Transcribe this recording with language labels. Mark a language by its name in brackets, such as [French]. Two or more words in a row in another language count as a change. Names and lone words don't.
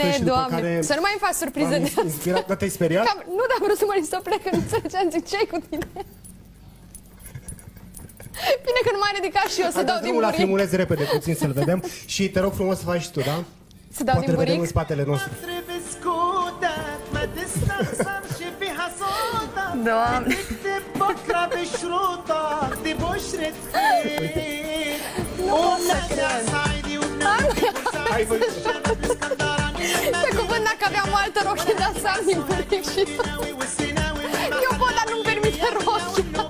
[Romanian] astăzi și după Doamne, care să nu mai îmi faci surpriză de m-am inspirat. Dar te-ai speriat? Nu, dar am vrut să mă să plec, că nu înțelegeam, zic, ce-i cu tine? Bine că nu m-ai ridicat și eu să dau din drumul la buric. filmuleț repede puțin să-l vedem și te rog frumos să faci și tu, da? Să dau Poate din îl vedem buric? în spatele nostru. [Arabic] بسكوتك ما تستخسرش فيها صوتك [Romanian] Doamne. [Arabic] بتكتب بكرة بشروطك دي بشرة خير ومنادي على صعيدي وناخد [Romanian] Hai, băi. [Arabic] الشباب الاسكندراني [Romanian] Pe cuvânt, dacă aveam o altă rochie, dar să am din buric și eu pot, dar nu-mi permite rochia.